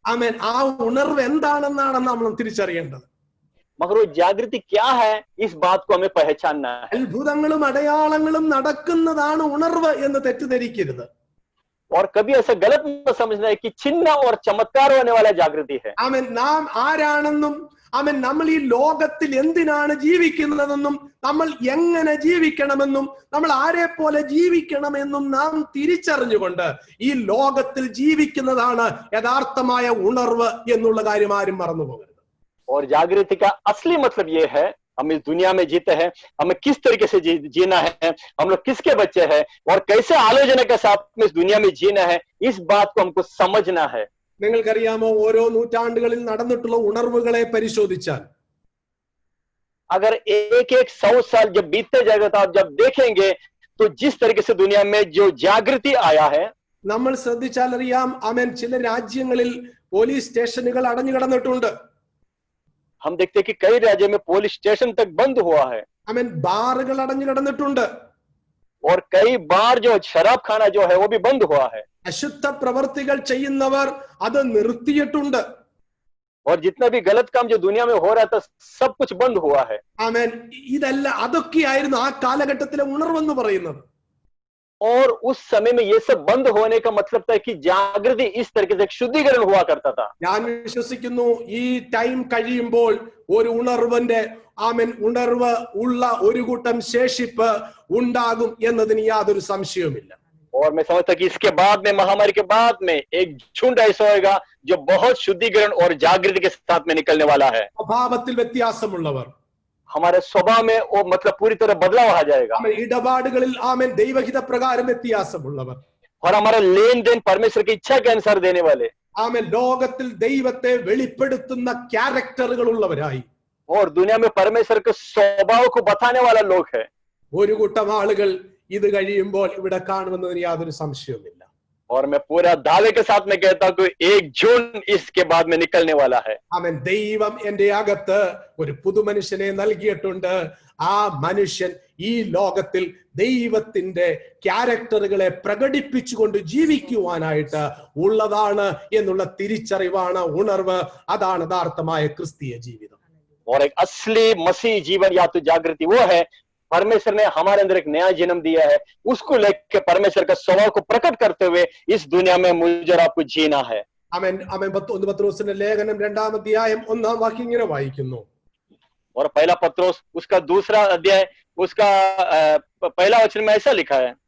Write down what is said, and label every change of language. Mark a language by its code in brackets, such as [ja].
[ml] ആമേൻ. ആ ഉണർവ് എന്താണെന്നാണ് നമ്മൾ തിരിച്ചറിയേണ്ടത്. [hi] मगर वो जागृति क्या है, इस बात को हमें पहचानना है। [ml] അത്ഭുതങ്ങളും അടയാളങ്ങളും നടക്കുന്നതാണ് ഉണർവ് എന്ന് തെറ്റിദ്ധരിക്കരുത്. [hi] और कभी ऐसा गलत न समझना है कि चिन्ह और चमत्कार होने वाला जागृति है। [ml] ആമേൻ. നാം ആരാണെന്നും ആമേൻ നമ്മൾ ഈ ലോകത്തിൽ എന്തിനാണ് ജീവിക്കുന്നതെന്നും നമ്മൾ എങ്ങനെ ജീവിക്കണമെന്നും നമ്മൾ ആരെ പോലെ ജീവിക്കണമെന്നും നാം തിരിച്ചറിഞ്ഞുകൊണ്ട് ഈ ലോകത്തിൽ ജീവിക്കുന്നതാണ് യഥാർത്ഥമായ ഉണർവ് എന്നുള്ള കാര്യം ആരും മറന്നുപോകരുത്. [hi] और जागृति का असली मतलब ये है, हम इस दुनिया में जीते हैं, हमें किस तरीके से जीना है, हम लोग किसके बच्चे हैं और कैसे आलोचना के साथ में इस दुनिया में जीना है, इस बात को हमको समझना है। [ml] നിങ്ങൾക്കറിയാമോ, ഓരോ നൂറ്റാണ്ടുകളിൽ നടന്നിട്ടുള്ള ഉണർവുകളെ പരിശോധിച്ചാൽ [hi] अगर एक 100 साल जब बीतते जाएगा तो आप जब देखेंगे तो जिस तरीके से दुनिया में जो जागृति आया है, [ml] നമ്മൾ ശ്രദ്ധിച്ചാൽ അറിയാം, ആമേൻ, ചില രാജ്യങ്ങളിൽ പോലീസ് സ്റ്റേഷനുകൾ അടഞ്ഞു കിടന്നിട്ടുണ്ട്. [hi] हम देखते हैं कि कई राज्यों में पुलिस स्टेशन तक बंद हुआ है। [ml] ആമേൻ, ബാറുകൾ അടഞ്ഞു കിടന്നിട്ടുണ്ട്. [hi] और कई बार जो शराब खाना जो है वो भी बंद हुआ है। [ml] അശുദ്ധ പ്രവർത്തികൾ ചെയ്യുന്നവർ അത് നിർത്തിയിട്ടുണ്ട്. [hi] और जितना भी गलत काम जो दुनिया में हो रहा था सब कुछ बंद हुआ है। [ml] ആമേൻ. അതൊക്കെയായിരുന്നു ആ കാലഘട്ടത്തിലെ ഉണർവെന്ന് പറയുന്നത്. [hi] और उस समय में ये सब बंद होने का मतलब था कि जागृति इस तरीके से शुद्धिकरण हुआ करता था। [ml] ഞാൻ വിശ്വസിക്കുന്നു ഈ ടൈം കഴിയുമ്പോൾ ഒരു ഉണർവിന്റെ ആമേൻ ഉണർവ് ഉള്ള ഒരു കൂട്ടം ശേഷിപ്പ് ഉണ്ടാകും എന്നതിന് യാതൊരു സംശയവുമില്ല. [hi] और मैं समझता कि इसके बाद में, महामारी के बाद में एक झुंड ऐसा होगा जो बहुत शुद्धिकरण और जागृति के साथ में निकलने वाला है। [ml] സ്വഭാവത്തിൽ വ്യത്യാസമുള്ളവർ, [hi] हमारे स्वभाव में वो मतलब पूरी तरह बदलाव आ जाएगा। [ml] ഇടപാടുകളിൽ ആമേൻ ദൈവഹിത പ്രകാരം വ്യത്യാസമുള്ളവർ, [hi] और हमारा लेन देन परमेश्वर की इच्छा के अनुसार देने वाले, [ml] ആമേൻ ലോകത്തിൽ ദൈവത്തെ വെളിപ്പെടുത്തുന്ന ക്യാരക്ടറുകൾ ഉള്ളവരായി [hi] और दुनिया में परमेश्वर के स्वभाव को बताने वाला लोग है। [ml] ഒരു കൂട്ടം ആളുകൾ ഇത് കഴിയുമ്പോൾ ഇവിടെ കാണുമെന്നതിന് യാതൊരു സംശയവുമില്ല. [hi] और मैं पूरा दावे के साथ में कहता हूं कि एक जून इसके बाद में निकलने वाला है। [ml] ആമേൻ. ദൈവം എന്റെ അകത്ത് ഒരു പുതുമനുഷ്യനെ നൽകിയിട്ടുണ്ട്. ആ മനുഷ്യൻ ഈ ലോകത്തിൽ ദൈവത്തിന്റെ ക്യാരക്ടറുകളെ പ്രകടിപ്പിച്ചുകൊണ്ട് ജീവിക്കുവാനായിട്ട് ഉള്ളതാണ് എന്നുള്ള തിരിച്ചറിവാണ് ഉണർവ്. അതാണ് യഥാർത്ഥമായ ക്രിസ്തീയ ജീവിതം. [hi] और एक असली मसीह जीवन या तो जागृति वो है, परमेश्वर ने हमारे अंदर एक नया जन्म दिया है, उसको लेकर परमेश्वर का स्वभाव को प्रकट करते हुए इस दुनिया में मुझे और आपको जीना है। [ml] ആമേൻ. ആമേൻ. 1 പത്രോസിന്റെ ലേഖനം 2-ാം അധ്യായം 1-ാം വാക്യം ഇങ്ങനെ വായിക്കുന്നു. [hi] और पहला पत्रोस उसका 2रा अध्याय उसका पहला वचन में ऐसा लिखा है।